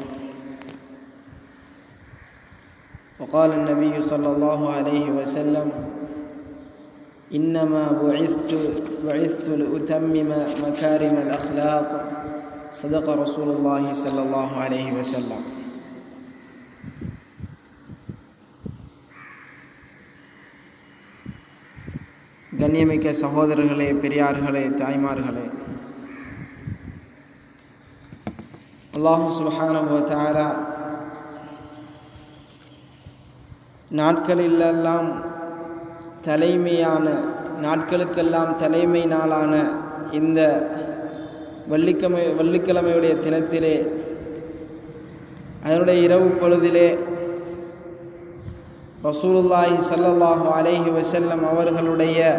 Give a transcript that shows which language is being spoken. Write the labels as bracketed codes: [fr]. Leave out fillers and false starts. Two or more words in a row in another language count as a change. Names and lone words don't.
[ar] وقال النبي صلى الله عليه وسلم: إنما بعثت لأتمم مكارم الأخلاق. صدق رسول الله صلى الله عليه وسلم. [ta] கண்ணியமிக்க சகோதரர்களே, பெரியார்களே, தாய்மார்களே, [ar] الله سبحانه وتعالى [ta] நாட்களுக்கெல்லாம் தலைமை நாளான இந்த வெள்ளிக்கிழமையுடைய தினத்திலே, அதனுடைய இரவு பொழுதிலே [ar] رسول الله صلى الله عليه وسلم [ta] அவர்களுடைய